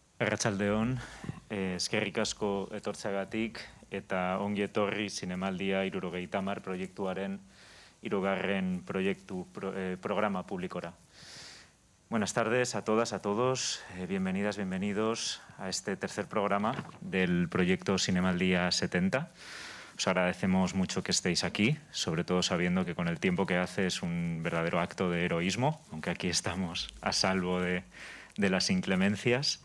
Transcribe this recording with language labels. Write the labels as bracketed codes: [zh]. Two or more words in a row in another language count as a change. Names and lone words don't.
[eu] Arratsaldeon, eskerrik asko etortzeagatik eta ongi etorri Zinemaldia 70 proiektuaren 3. programa publikora. [es] Buenas tardes a todas, a todos, bienvenidas, bienvenidos a este tercer programa del proyecto Zinemaldia 70. Os agradecemos mucho que estéis aquí, sobre todo sabiendo que con el tiempo que hace es un verdadero acto de heroísmo, aunque aquí estamos a salvo de las inclemencias.